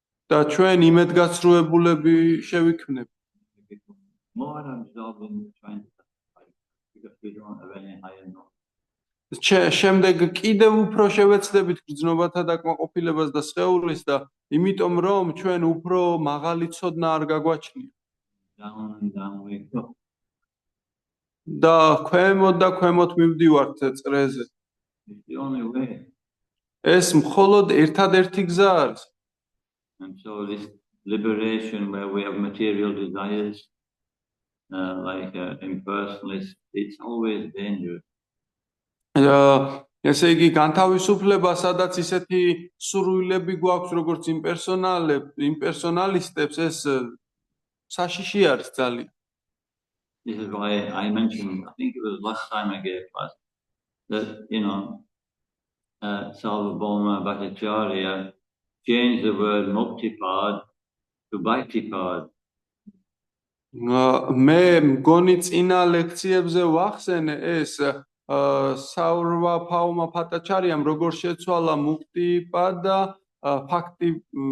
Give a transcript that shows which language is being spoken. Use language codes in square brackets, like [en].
[ka] და ჩვენ იმედგაცრუებულები შევიქმნებით. [en] More absorbed in trying to satisfy because we don't have any higher knowledge. [ka] შემდეგ კიდევ უფრო შევეცდებით გრძნობათა დაკმაყოფილებას და სხეულის და იმიტომ რომ ჩვენ უფრო მაღალი ცოდნა არ გაგვაჩნია. [en] Down and down we go. [ka] და ქვემოთ მივდივართ წრეზე. [en] It's the only way. [ka] ეს მხოლოდ ერთადერთი გზა არის. [en] And so this liberation where we have material desires, like impersonalist, it's always dangerous. [ka] ესე იგი განთავისუფლება, სადაც ისეთი სურვილები გვაქვს, როგორც იმპერსონალისტებს, ეს საშიში არის ძალიან. [en] This is why I mentioned, I think it was last time I gave class, that, Sarvabhauma Bhattacharya changed the word muktipad to bhaktipad. [ka] მე მგონი წინა ლექციებზე ვახსენე ეს სარვაბჰაუმა ბჰატაჩარიამ როგორ შეცვალა მუქტიპად და ბhaktipad.